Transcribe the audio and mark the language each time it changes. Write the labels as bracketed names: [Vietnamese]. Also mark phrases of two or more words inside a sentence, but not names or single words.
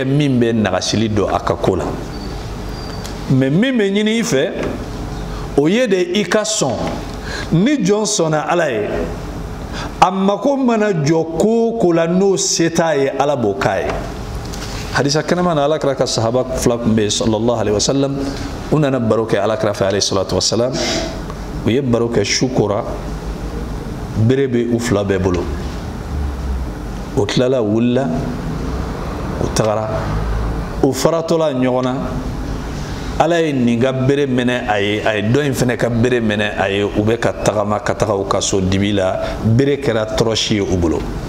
[Bambara] min bɛ nagasili don a ka ko la mais min bɛ ɲini i fɛ o ye de i ka sɔn ni jɔn sɔnna ala ye a mako mana jɔ ko o ko la n'o se t'a ye ala b'o k'a ye hadisa kɛnɛma na alakira ka sahaba fila tun bɛ yen [Arabic] صلى الله عليه وسلم [Bambara] u nana baro kɛ alakira fɛ [Arabic] عليه الصلاة والسلام [Bambara] u ye baro kɛ su kora bere bɛ u fila bɛɛ bolo o tilala wulila u tagara u faratɔla ɲɔgɔn na ala ye nin ka bere minɛ a ye dɔ in fana ka bere minɛ a ye u bɛ ka tagama ka taga u ka so dibi la bere kɛra tɔrɔsi ye u bolo